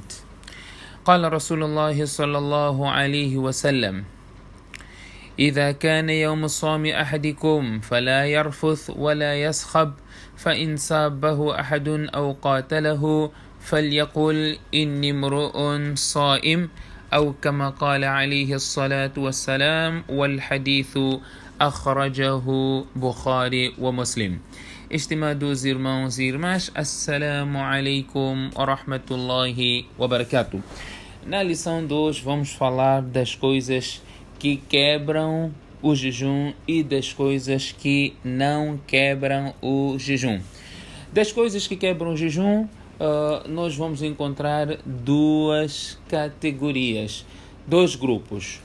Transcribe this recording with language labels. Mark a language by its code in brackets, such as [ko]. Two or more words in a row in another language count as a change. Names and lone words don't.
[ar] قال رسول الله صلى الله عليه وسلم: إذا كان يوم الصوم أحدكم فلا يرفث ولا يسخب، فإن سابه أحد أو قاتله فليقل إني امرؤ صائم، أو كما قال عليه الصلاة والسلام، والحديث أخرجه بخاري ومسلم. [pt] Estimados irmãos e irmãs, [ar] السلام عليكم ورحمة الله وبركاته. [pt] Na lição de hoje vamos falar das coisas que quebram o jejum e das coisas que não quebram o jejum. Das coisas que quebram o jejum, nós vamos encontrar duas categorias, dois grupos.